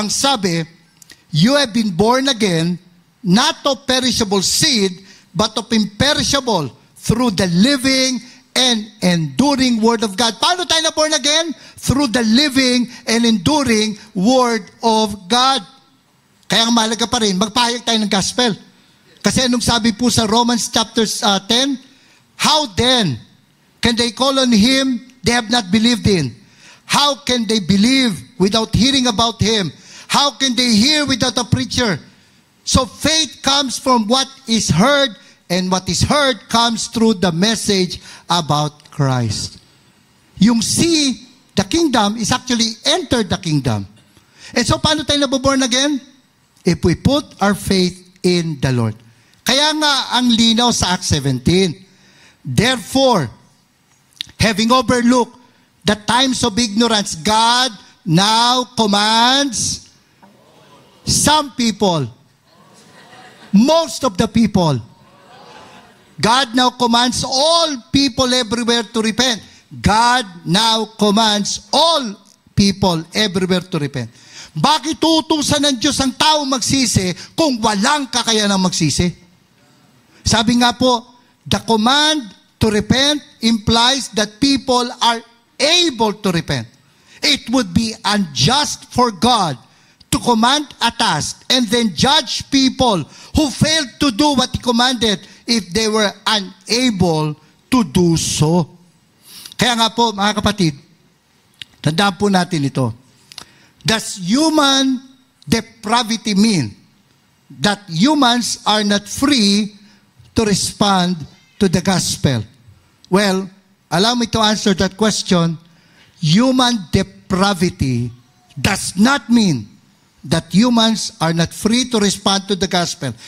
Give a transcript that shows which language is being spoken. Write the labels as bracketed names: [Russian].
[Filipino] Ang sabi, [English] you have been born again, not of perishable seed, but of imperishable, through the living and enduring Word of God. [Filipino] Paano tayo na [English] born again? Through the living and enduring Word of God. [Filipino] Kaya ang mahalaga pa rin, magpahayag tayo ng gospel. Kasi anong sabi po sa Romans chapter 10? [English] How then can they call on Him they have not believed in? How can they believe without hearing about Him? How can they hear without a preacher? So faith comes from what is heard, and what is heard comes through the message about Christ. Yung see the kingdom is actually enter the kingdom. And so [Filipino] paano tayo naboborn [English] again? If we put our faith in the Lord. [Filipino] Kaya nga ang linaw sa Acts 17. [English] Therefore, having overlooked the times of ignorance, God now commands some people, most of the people. God now commands all people everywhere to repent. God now commands all people everywhere to repent. [Filipino] Bakit tutusan ng Diyos ang tao magsisi kung walang kakayanang magsisi? Sabi nga po, [English] the command to repent implies that people are able to repent. It would be unjust for God to command a task and then judge people who failed to do what He commanded if they were unable to do so. [Filipino] Kaya nga po, mga kapatid, tandaan po natin ito. [English] Does human depravity mean that humans are not free to respond to the gospel? Well, allow me to answer that question. Human depravity does not mean that humans are not free to respond to the gospel.